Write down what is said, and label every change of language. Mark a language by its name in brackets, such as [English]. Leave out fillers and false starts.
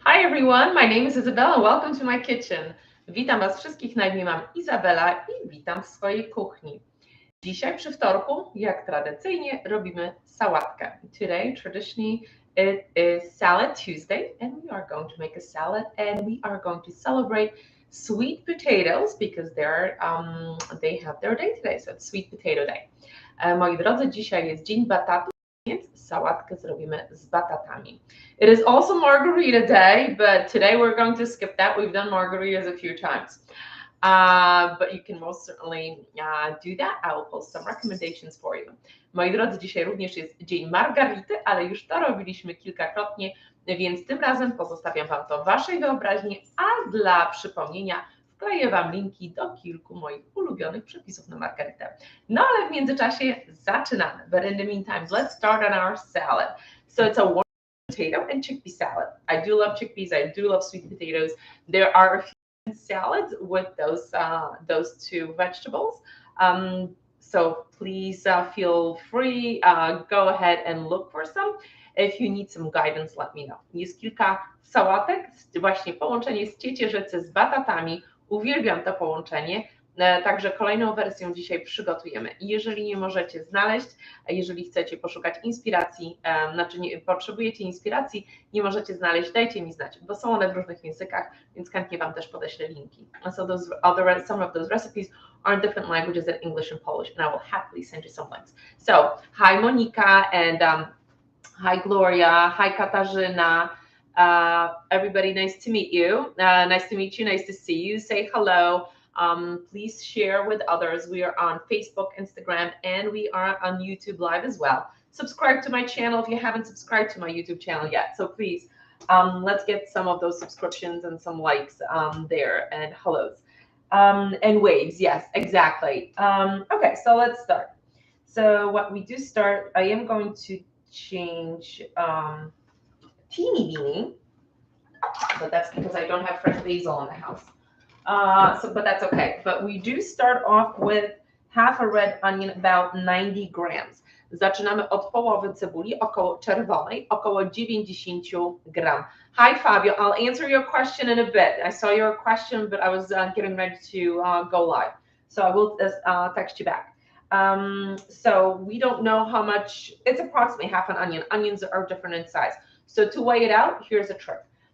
[English] everyone, my name is Isabella and welcome to my kitchen. [Polish] Witam Was wszystkich, na imię mam Izabela i witam w swojej kuchni. Dzisiaj przy wtorku, jak tradycyjnie, robimy sałatkę. [English] Today, traditionally, it is Salad Tuesday and we are going to make a salad and we are going to celebrate sweet potatoes because they have their day today, so it's Sweet Potato Day. [Polish] Moi drodzy, dzisiaj jest Dzień Batatów, więc sałatkę zrobimy z batatami. [English] It is also Margarita Day, but today we're going to skip that. We've done margaritas a few times. But you can most certainly do that. I will post some recommendations for you. [Polish] Moi drodzy, dzisiaj również jest Dzień Margarity, ale już to robiliśmy kilkakrotnie, więc tym razem pozostawiam Wam to Waszej wyobraźni, a dla przypomnienia wkleję Wam linki do kilku moich ulubionych przepisów na margaritę. No ale w międzyczasie zaczynamy. [English] But in the meantime, let's start on our salad. So it's a warm potato and chickpea salad. I do love chickpeas. I do love sweet potatoes. There are a few salads with those two vegetables. So please feel free. Go ahead and look for some. If you need some guidance, let me know. [Polish] Jest kilka sałatek, właśnie połączenie z ciecierzycy z batatami. Uwielbiam to połączenie, także kolejną wersję dzisiaj przygotujemy. Jeżeli nie możecie znaleźć, jeżeli chcecie poszukać inspiracji, potrzebujecie inspiracji, nie możecie znaleźć, dajcie mi znać, bo są one w różnych językach, więc chętnie Wam też podeślę linki. [English] So some of those recipes are in different languages than English and Polish, and I will happily send you some links. So, hi Monika and hi Gloria, hi Katarzyna. Everybody, nice to meet you. Nice to meet you. Nice to see you. Say hello. Please share with others. We are on Facebook, Instagram, and we are on YouTube Live as well. Subscribe to my channel if you haven't subscribed to my YouTube channel yet. So please, let's get some of those subscriptions and some likes there and hellos and waves. Yes, exactly. Okay, so let's start. So what we do start, I am going to change teeny weeny, but that's because I don't have fresh basil in the house. But that's okay. But we do start off with half a red onion, about 90 grams. [Polish] Zaczynamy od połowy cebuli, około czerwonej, około 90 gram. [English] Hi Fabio, I'll answer your question in a bit. I saw your question, but I was getting ready to go live. So I will text you back. So we don't know how much, it's approximately half an onion. Onions are different in size. So to weigh it out, here's a trick.